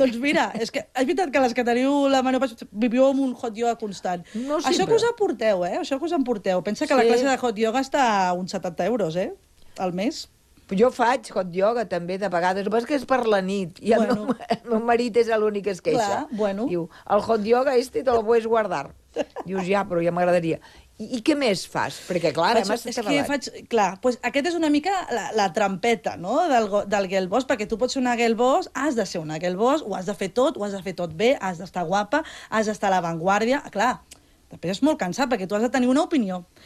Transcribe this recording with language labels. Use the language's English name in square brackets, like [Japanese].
[Catalan] Doncs mira, és que és veritat que les que teniu la menopausa viviu amb un hot yoga constant. No sempre. Això que us emporteu, eh? Això que us emporteu. Pensa que sí. La classe de hot yoga està a uns 70 euros, eh? Al mes. Jo faig hot yoga també, de vegades, però és que és per la nit, i bueno. el meu marit és l'únic que es queixa. Clar, bueno. Diu, [Spanish] el hot yoga este te lo puedes guardar. [Catalan] Dius, ja, però ja m'agradaria. I què més fas? Perquè, clar, ara m'has de faig... Clar, doncs pues, aquest és una mica la trampeta, no?, del girl boss, perquè tu pots ser una girl boss, has de ser una girl boss, ho has de fer tot bé, has d'estar guapa, has d'estar a l'avantguàrdia, clar... Després és molt cansat, perquè tu has de tenir una opinió.